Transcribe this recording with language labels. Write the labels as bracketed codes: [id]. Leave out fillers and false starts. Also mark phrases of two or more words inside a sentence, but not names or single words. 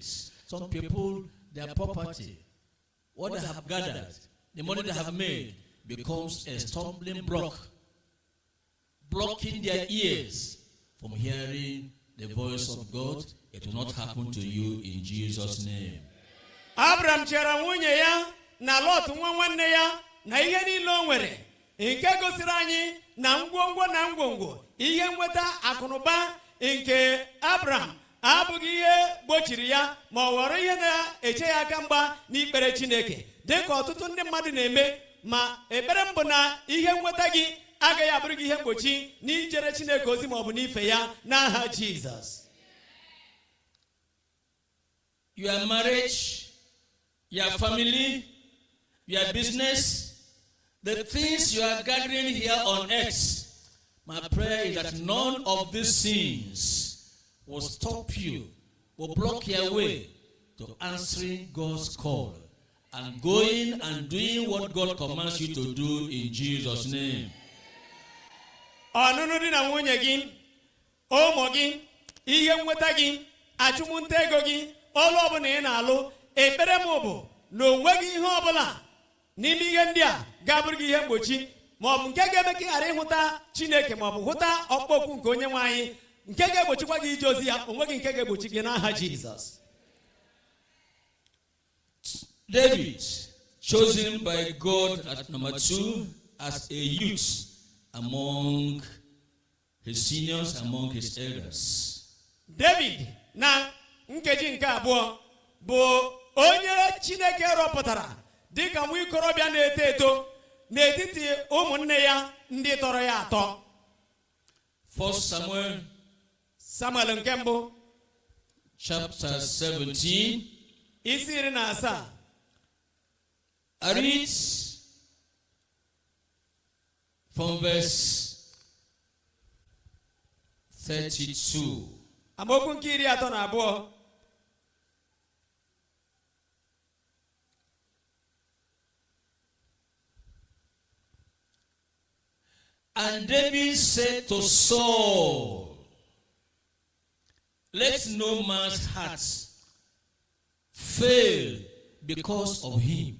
[en] Some people, their property, what they have gathered, the money they have made, becomes a stumbling block, blocking their ears from hearing the voice of God. It will not happen to you in Jesus' name. [ig] Abraham chere nwunye ya na Lot nwa nwanne ya na ihe niile o nwere, nke gosiri anyị na ngwongwo ihe nweta akụnụba nke Abraham abụghị ihe gbochiri ya ma ọ ghọrọ ihe na-eche ya aka mgba n'ikpere Chineke, dịka ọtụtụ ndị mmadụ na-eme, ma ekpere m bụ na ihe nweta gị agaghị abụrụ gị ihe mgbochi n'ijere Chineke ozi ma ọ bụ n'ife ya n'aha Jizọs. [en] Your marriage, your family, your business, the things you are gathering here on earth, my prayer is that none of these sins will stop you, will block your way to answering God's call and going and doing what God commands you to do in Jesus' name. [ig] Ọnụnụ di na nwunye gị, ụmụ gị, ihe nweta gị, achụmnta ego gị, ọrụ ọbụla ị na-alụ, ekpere m bụ na onweghị ihe ọbụla n'ime ihe ndị a ga-abụrụ gị ihe mgbochi, ma ọ bụ nke ga-eme ka ị ghara ịhụta Chineke, ma ọ bụ hụta ọkpụkpụ nke onye nwe anyị, nke ga-egbochikwa gị ije ozi ya. Onweghị nke ga-egbochi gị n'aha Jizọs. [en] David, chosen by God at number 2 as a youth among his seniors, among his elders. [ig] David na nkeji nke abụọ bụ onye Chineke rọpụtara dịka nwa ikorobịa na-eto eto n'etiti ụmụnne ya ndị tọrọ ya atọ. 1 Samuel nke mbụ [en] chapter 17. [ig] isi 17. [en] I read from verse 32. [ig] Amaokwu nke 32. [en] And David said to Saul, let no man's heart fail because of him.